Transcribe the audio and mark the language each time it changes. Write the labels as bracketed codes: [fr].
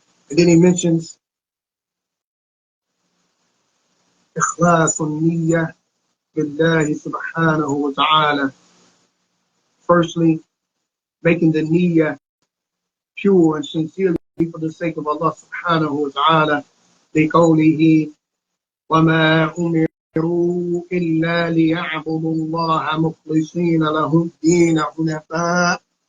[en] And then he mentions [ar] إخلاص النية بالله سبحانه وتعالى. [en] Firstly, making the niyyah pure and sincerely for the sake of Allah subhanahu wa ta'ala. [ar] بقوله وما أمروا إلا ليعبدوا الله مخلصين له الدين حنفاء.